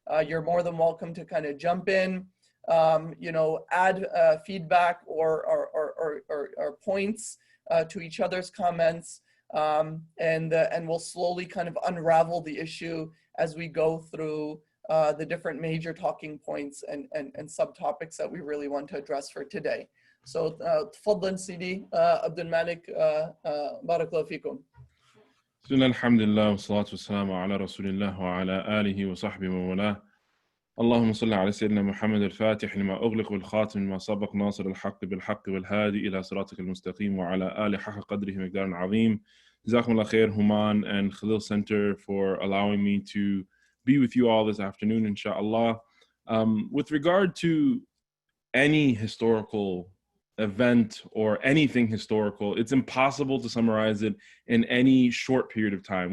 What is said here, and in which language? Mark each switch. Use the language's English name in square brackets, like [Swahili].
[English] You're more than welcome to kind of jump in, add feedback or points to each other's comments, and we'll slowly kind of unravel the issue as we go through the different major talking points and subtopics that we really want to address for today. [Arabic] So, تفضل سيدي Abdul Malik, barakallahu fikum. بسم الله الحمد لله والصلاة والسلام على رسول الله وعلى آله وصحبه ومن اللهم صل على سيدنا محمد الفاتح لما أغلق والخاتم لما سبق ناصر الحق بالحق والهادي إلى صراطك المستقيم وعلى آله حق قدره مقدار عظيم. [English] Jazakumullah khair, Human and Khalil Center, for allowing me to be with you all this afternoon, inshallah. With regard to any historical event or anything historical, it's impossible to summarize it in any short period of time.